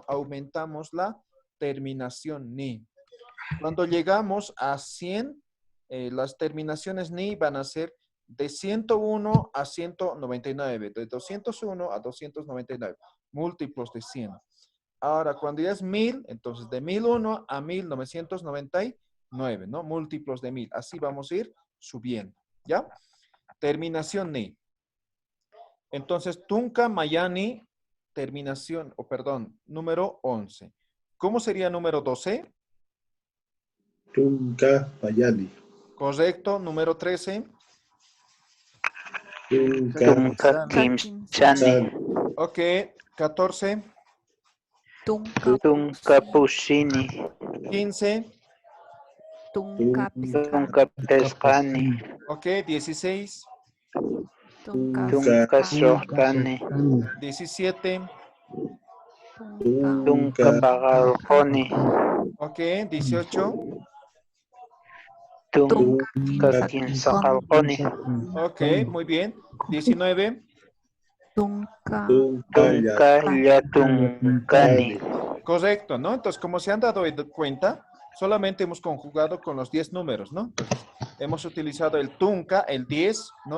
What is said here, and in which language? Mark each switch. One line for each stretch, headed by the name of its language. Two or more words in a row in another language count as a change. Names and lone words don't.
Spanish: Aumentamos la terminación ni. Cuando llegamos a 100, las terminaciones ni van a ser de 101 a 199, de 201 a 299, múltiplos de 100. Ahora, cuando ya es 1000, entonces de 1001 a 1999, ¿no? Múltiplos de 1000. Así vamos a ir subiendo, ¿ya? Terminación ni. Entonces,
Aymara: tunca mayani,
Spanish: terminación, o perdón, número 11. ¿Cómo sería número 12?
Aymara: Tunca, Payani.
Spanish: Correcto. Número 13.
Aymara: Tunka. Tunka Kimsani.
Spanish: Ok. 14.
Aymara: Tunka Tunka Pushini.
Spanish: 15.
Aymara: Tunka Tunka Pescani.
Spanish: Ok. 16.
Aymara: Tunka Tunka Sohtani.
Spanish: 17.
Aymara: Tunka Pagalconi.
Spanish: Ok. 18.
Aymara: Tunka Kinsacalconi.
Spanish: Ok. Muy bien. 19.
Aymara: Tunka Tunka Yatunkani.
Spanish: Correcto, ¿no? Entonces, como se han dado cuenta, solamente hemos conjugado con los 10 números, ¿no? Entonces, hemos utilizado el tunca, el 10, ¿no?